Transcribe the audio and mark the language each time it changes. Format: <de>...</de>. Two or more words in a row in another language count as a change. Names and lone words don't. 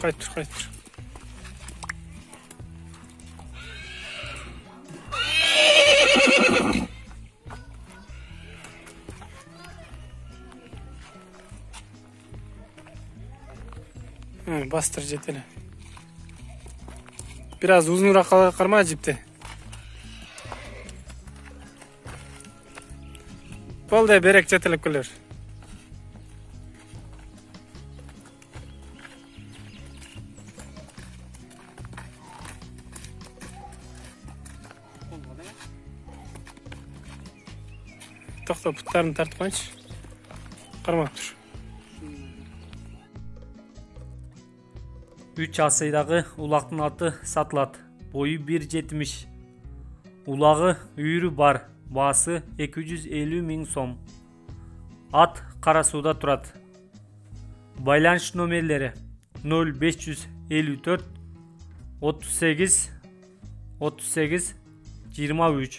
<ky>Кайтыр. Бастыр жетеле.</ky> <uz>Biraz uzunroq qarma jipti. Bo'ldi, berek chetilib kelar. To'xta, putlarni tartib qo'ychi. Qarmab tur.</uz> <ky>3 асайдагы улактын аты сатылат. Бою 1.70. Улагы үйрү бар. Баасы 250 000 сом. Ат кара сууда турат. Байланыш номерлери 0554 38 38 23.</ky>